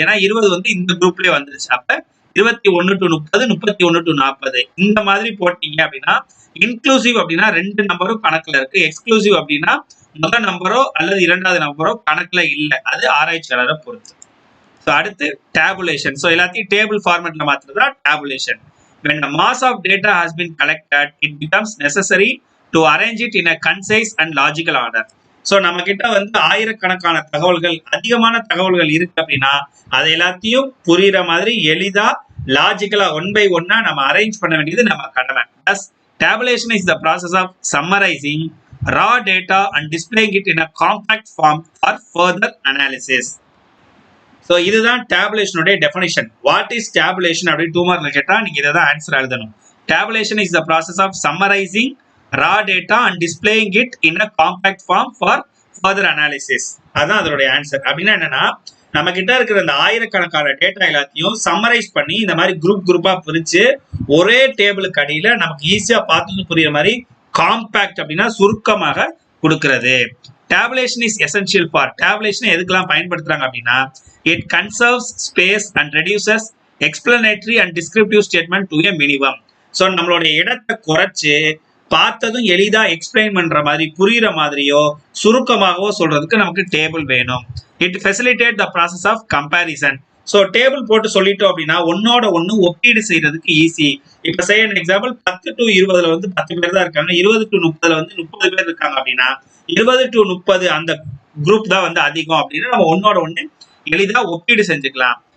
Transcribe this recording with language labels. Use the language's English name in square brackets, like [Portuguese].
[Tamil] ஏன்னா 20 வந்து இந்த குரூப்லயே வந்துருச்சு. அப்ப 21 to 30, 31 to 40 இந்த மாதிரி போட்டீங்க அப்படின்னா, இன்க்ளூசிவ் அப்படின்னா 2 நம்பரும் கணக்குல இருக்கு. எக்ஸ்க்ளூசிவ் அப்படின்னா முதல் நம்பரோ அல்லது இரண்டாவது நம்பரோ கணக்குல இல்ல. அது ஆராய்ச்சியாளரை பொறுத்து. சோ அடுத்து டேபுலேஷன். சோ எல்லாத்தையும் table ஃபார்மேட்ல மாத்துறதா tabulation. [English] When the mass of data has been collected, it becomes necessary to arrange it in a concise and logical order. [Tamil] So நம்ம கிட்ட வந்து ஆயிரக்கணக்கான தகவல்கள், அதிகமான தகவல்கள் இருக்கு அப்படின்னா அது எல்லாத்தையும் புரியுற மாதிரி எளிதா லாஜிக்கலா ஒன் பை ஒன்னா நம்ம அரேஞ்ச் பண்ண வேண்டியது நம்ம கடமை. [English] Thus, tabulation is the process of summarizing raw data and displaying it in a compact form for further analysis. [Tamil] So இதுதான் டேபுலேஷனுடைய டெஃபினிஷன். [English] what is tabulation [Tamil] அப்படின்னு 2 மார்க்ல கேட்டா நீங்க இதை தான் ஆன்சர் எழுதணும். [English] Tabulation is the process of summarizing raw data and displaying it in a compact form for further analysis. [Tamil] அதுதான் அதோடைய answer. அப்படின்னா என்னன்னா, நம்ம கிட்ட இருக்கிற இந்த ஆயிரக்கணக்கான டேட்டா எல்லாத்தையும் சம்மரைஸ் பண்ணி இந்த மாதிரி குரூப்பா பிரிச்சு ஒரே டேபிளுக்கு அடியில நமக்கு ஈஸியா பார்த்து புரியுற மாதிரி காம்பாக்ட் அப்படின்னா சுருக்கமாக கொடுக்கிறது. [English] Tabulation is essential for tabulation [Tamil] எதுக்கெல்லாம் பயன்படுத்துறாங்க அப்படின்னா, [English] it conserves space and reduces explanatory and descriptive statement to a minimum. [Tamil] So நம்மளுடைய இடத்தை குறைச்சு பார்த்ததும் எளிதா எக்ஸ்பிளைன் பண்ற மாதிரி புரியுற மாதிரியோ சுருக்கமாகவோ சொல்றதுக்கு நமக்கு டேபிள் வேணும். [English] It facilitate the process of comparison. [Tamil] So table போட்டு சொல்லிட்டோம் அப்படின்னா ஒன்னோட ஒன்று ஒப்பீடு செய்யறதுக்கு ஈஸி. இப்போ சே எக்ஸாம்பிள் 10 to 20 வந்து 10 பேர் தான் இருக்காங்க, 20 to 30 வந்து 30 பேர் இருக்காங்க அப்படின்னா 20 to 30 அந்த குரூப் தான் வந்து அதிகம் அப்படின்னு நம்ம ஒன்னோட ஒன்று எளிதா ஒப்பீடு செஞ்சுக்கலாம்.